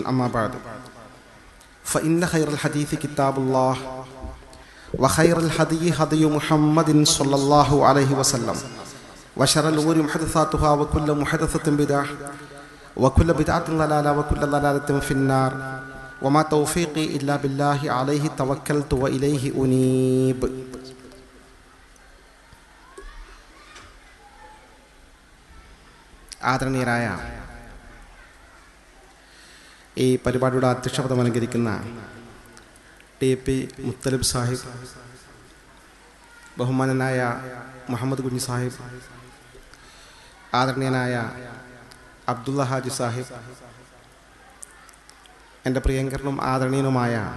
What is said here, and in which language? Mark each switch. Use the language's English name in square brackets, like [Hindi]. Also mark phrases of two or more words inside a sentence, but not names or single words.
[Arabic] أما بعد، فإن خير الحديث كتاب الله وخير الهدي هدي محمد صلى الله عليه وسلم وشر الأمور محدثاتها وكل محدثة بدعة وكل بدعة ضلالة وكل ضلالة في النار. وما توفيقي إلا بالله عليه توكلت وإليه أنيب. [Malayalam] ആദരണീയരായ ഈ പരിപാടിയുടെ അധ്യക്ഷപദം അലങ്കരിക്കുന്ന TP മുത്തലിബ് സാഹിബ്, ബഹുമാനനായ മുഹമ്മദ് കുഞ്ഞി സാഹിബ്, ആദരണീയനായ അബ്ദുള്ള ഹാജി സാഹിബ്, എൻ്റെ പ്രിയങ്കരനും ആദരണീയനുമായ